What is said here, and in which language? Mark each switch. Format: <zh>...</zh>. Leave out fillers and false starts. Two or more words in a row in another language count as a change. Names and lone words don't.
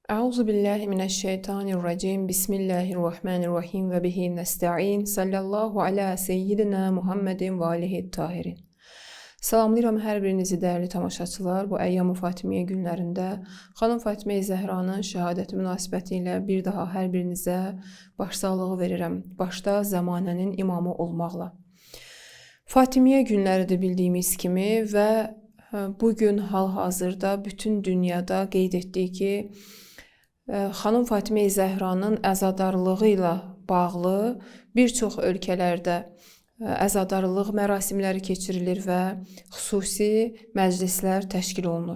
<ar>أعوذ بالله من الشيطان الرجيم. بسم الله الرحمن الرحيم وبه نستعين. صلى الله على سيدنا محمد و آله الطاهرين.</ar> <az>Salamlayıram hər birinizi dəyərli tamaşaçılar. Bu Əyyam-ı Fatimiyyə günlərində xanım Fatimə Zəhranın şəhadəti münasibətilə bir daha hər birinizə başsağlığı verirəm. Başda zəmanənin imamı olmaqla. Fatimiyyə günləridir bildiyimiz kimi və bugün hal-hazırda bütün dünyada qeyd etdik ki, xanım Fatimə Zəhranın əzadarlığı ilə bağlı bir çox ölkələrdə əzadarlıq mərasimləri keçirilir və xüsusi məclislər təşkil olunur.</az>